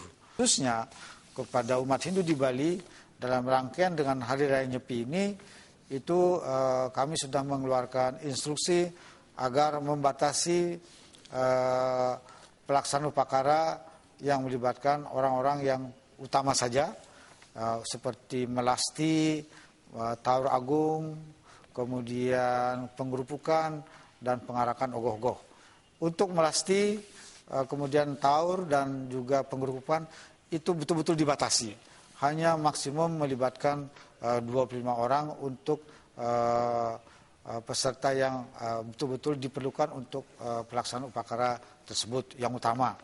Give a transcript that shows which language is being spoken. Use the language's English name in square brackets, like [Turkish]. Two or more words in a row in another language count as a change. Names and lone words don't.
[Indonesian] Khususnya kepada umat Hindu di Bali, dalam rangkaian dengan Hari Raya Nyepi ini, itu kami sudah mengeluarkan instruksi agar membatasi pelaksanaan upacara yang melibatkan orang-orang yang utama saja, seperti melasti, taur agung, kemudian penggerupukan dan pengarakan ogoh-ogoh. Untuk melasti, kemudian taur dan juga penggerupukan itu betul-betul dibatasi. Hanya maksimum melibatkan 25 orang untuk peserta yang betul-betul diperlukan untuk pelaksanaan upacara tersebut yang utama.